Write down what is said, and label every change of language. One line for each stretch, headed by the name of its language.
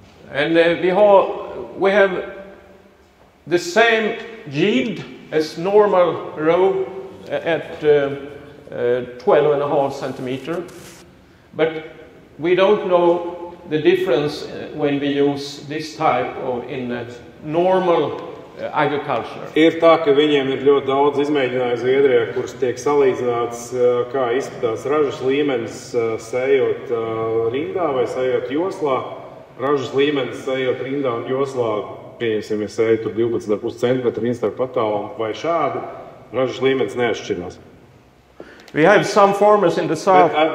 English: And we have the same yield as normal row at 12.5 centimeter, but we don't know the difference when we use this type of in normal agriculture.
Latvian: Ir tā, ka viņiem ir ļoti daudz izmēģinājumu Zviedrijā, kurš tiek salīdzināts, kā izskatās ražas līmenis sējot rindā vai sējot joslā. Ražas līmenis sējot rindā un joslā, pieņemsim, ja sēju tur 12,5 centimetru rindstarpu attālumu vai šādi, ražas līmenis neatšķirās.
English: We have some farmers in the south.